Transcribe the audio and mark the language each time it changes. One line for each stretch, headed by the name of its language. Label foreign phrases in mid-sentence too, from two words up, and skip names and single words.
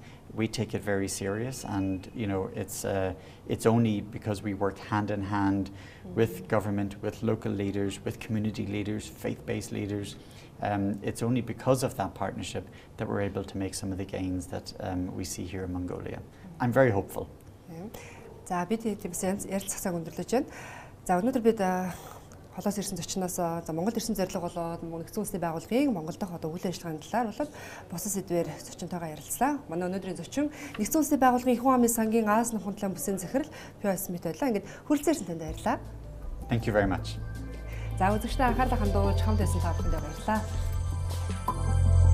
English: We take it very serious, and it's only because we work hand in hand with government, with local leaders, with community leaders, faith-based leaders. It's only because of that partnership that we're able to make some of the gains that we see here in Mongolia. I'm very hopeful.
Mongolian: За бид тиймээс ярилцах цаг өндөрлөж байна. За өнөөдөр бид холоос ирсэн зочноос Монгол ирсэн зорилго болоод нэгэн улсын байгууллагын Монгол дахь үйл ажиллагааны талаар болоод бусад сэдвээр зочинтойгоо ярилцлаа. Манай өнөөдрийн зочин нэгэн улсын байгууллагын хүн амын сангийн Аз нөхөн талын бүсийн захирал POS мэт байлаа. Ингээд хүрэлцээрсэн танд баярлалаа.
English: Thank you very much.
Mongolian: За үзэгчдээ анхаарлаа хандуулж хамт байсан та бүхэндээ баярлалаа.